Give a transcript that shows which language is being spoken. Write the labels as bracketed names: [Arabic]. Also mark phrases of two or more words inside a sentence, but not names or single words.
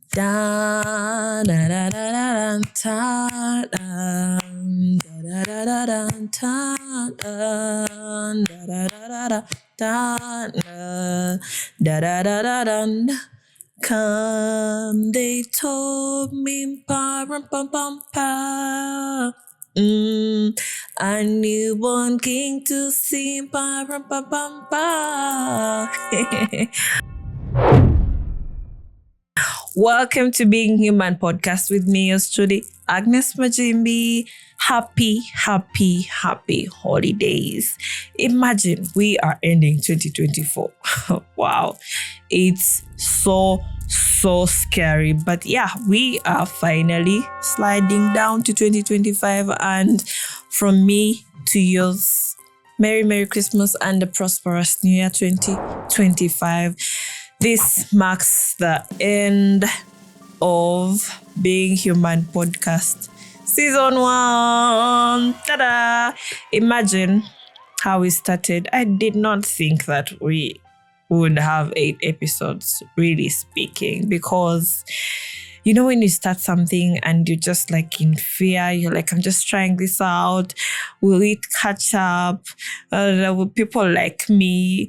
[English] Da da da da da da da da da da da da da da da. Come, they told me, pa rum pum pum pa. A newborn king to sing, pa rum pum pum pa. Welcome to Being Human podcast with me, yours truly, Agnes Maggimbi. Happy holidays. Imagine we are ending 2024. Wow. It's so scary. But yeah, we are finally sliding down to 2025. And from me to yours, Merry Christmas and a prosperous New Year 2025. This marks the end of Being Human podcast season 1. Ta-da! Imagine how we started. I did not think that we would have 8 episodes, really speaking, because you know when you start something and you're just like in fear, you're like, I'm just trying this out. Will it catch up? Will people like me?